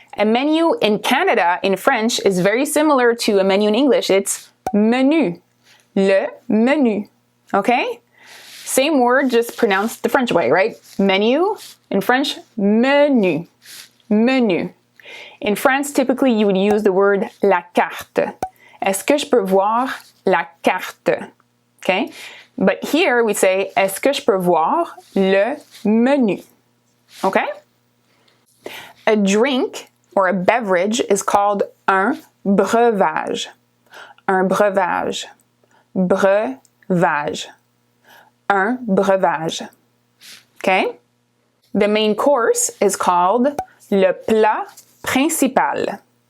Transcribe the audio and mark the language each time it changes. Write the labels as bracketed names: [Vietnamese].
[English] A menu in Canada, in French, is very similar to a menu in English. It's menu. Le menu. Okay? Same word, just pronounced the French way, right? Menu. In French, menu. Menu. In France, typically you would use the word la carte. [French] Est-ce que je peux voir la carte? Okay? But here we say, est-ce que je peux voir le menu? [English] Okay? A drink or a beverage is called un breuvage. [French] Un breuvage. Breuvage. Un breuvage. Okay? [English] The main course is called le plat principal.